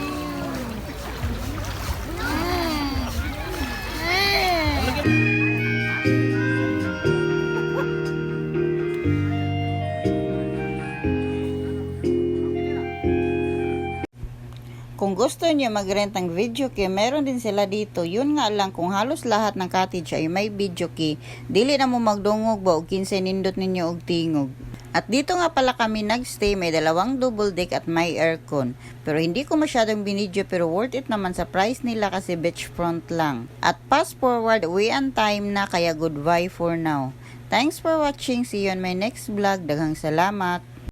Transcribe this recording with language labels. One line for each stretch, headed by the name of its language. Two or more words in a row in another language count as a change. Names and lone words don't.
Filipino: Kung gusto niyo mag-rent ng video key, meron din sila dito. Yun nga lang, kung halos lahat ng cottage ay may video key,
Cebuano: dili na mo magdungog ba o 15 nindot ninyo og tingog.
Filipino: At dito nga pala kami nagstay, may 2
English: double deck
Filipino: at may aircon. Pero hindi ko masyadong binidyo pero
English: worth it
Filipino: naman sa price nila kasi beachfront lang.
English: At fast forward,
Filipino: uwian time na kaya
English: goodbye for now. Thanks for watching. See you on my next vlog.
Cebuano: Daghang salamat.